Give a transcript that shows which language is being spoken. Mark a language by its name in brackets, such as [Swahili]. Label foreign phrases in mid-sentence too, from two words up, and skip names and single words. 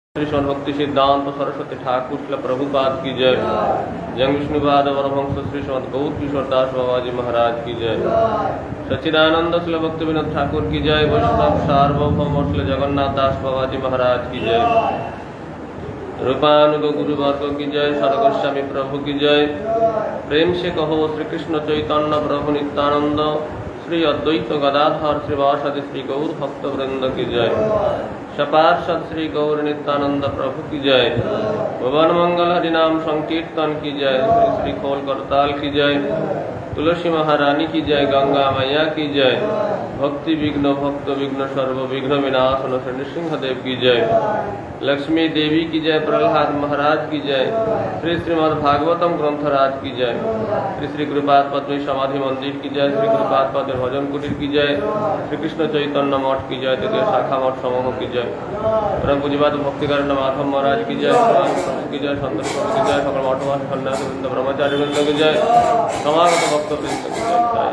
[Hindi] श्री श्रीमद् भक्ति सिद्धांत सरस्वती ठाकुर श्रील प्रभुपाद की जय। जंग विष्णुपाद वरवंश श्री श्रीमद् गौर किशोर दास बाबा जी महाराज की जय। सच्चिदानंद श्रील भक्ति विनोद ठाकुर की जय। वैष्णव सार्वभौम श्री जगन्नाथ दास बाबा जी महाराज की जय। रूपानुग गुरुवर्ग की जय। सरगोस्वामी प्रभु की जय। प्रेम से कहो श्री कृष्ण चैतन्य प्रभु नित्यानंद श्री अद्वैत गदाधर श्रीवासादि श्री गौर भक्त वृंद की जय। सपार्षद श्री गौर नित्यानंद प्रभु की जय। भुवन मंगल हरिनाम संकीर्तन की जय। श्री श्री खोल करताल की जय। तुलसी महारानी की जय। गंगा मैया की जय। भक्ति विघ्न भक्त विघ्न सर्व विघ्न विनाशन श्री नृसिंहदेव की जय। लक्ष्मी देवी की जय। प्रहलाद महाराज की जय। श्री श्रीमद् भागवतम ग्रंथराज की जय। श्री श्री गुरुपाद पद्मी समाधि मंदिर की जय। श्री गुरुपाद पद्म भजन कुटीर की जय। श्री कृष्ण चैतन्य मठ की जय। तृतीय शाखा मठ समूह की जय। परम पूज्यपाद भक्तिकारण माधव महाराज की जय। की जय। संत की जय। सकल मठवासी सन्यासी वृंद ब्रह्मचारी वृंद की जय। समागत भक्त वृंद की जय।